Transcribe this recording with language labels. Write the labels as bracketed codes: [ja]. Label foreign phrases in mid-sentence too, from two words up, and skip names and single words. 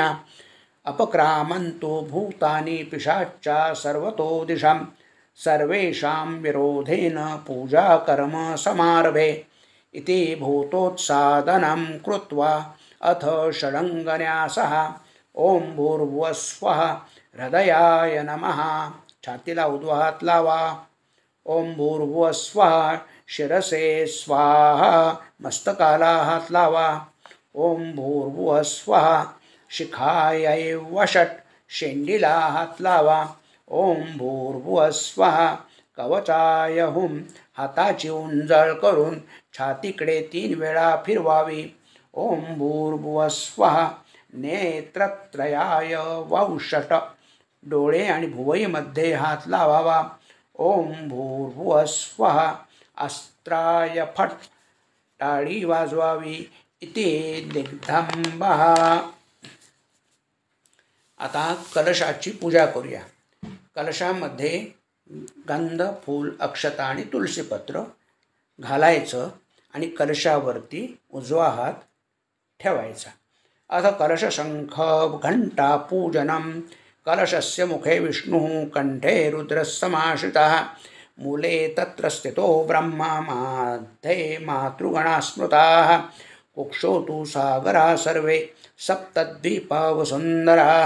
[sa] अपक्रामन्तु भूतानि पिशाच्चा सर्वतो दिशं. सर्वेषां विरोधेन पूजाकर्म समारभे. इति भूतोत्सादनं कृत्वा अथ षडङ्गन्यासः. ओम भूर्भुवः स्वः हृदयाय नमः. [mr] छातीला उजवा हात लावा. [sa] ओम भूर्भुवः स्वः शिरसे स्वाहा. [mr] मस्तकाला हात लावा. [sa] ओम भूर्भुवः स्वः शिखायै वषट. [mr] शेंडीला हात लावा. [sa] ओम भूर्भुवः स्वः कवचाय हुम. [mr] हाताची उंजळ करून छातीकडे 3 वेळा फिरवावी. [sa] ओम भूर्भुवः स्वः नेत्रत्रयाय वौषट. [mr] डोळे आणि भुवईमध्ये हात लावावा. [sa] ओम भूर्भुवः स्वः अस्त्राय फट. [mr] टाळी वाजवावी. [sa] इति दिग्धंबः. [mr] आता कलशाची पूजा करूया. कलशामध्ये गंध फूल अक्षता आणि तुलसीपत्र घालायचं आणि कलशावरती उजवा हात ठेवायचा. [sa] अथ कलशशंख घंटा पूजनं कलशस्य मुखे विष्णुः कंठे रुद्रः समाश्रितः मूले तत्र स्थितो ब्रह्मा मध्ये मातृगणा स्मृताः कुक्षौ तु सागरा सर्वे सप्तद्वीपा वसुन्धराः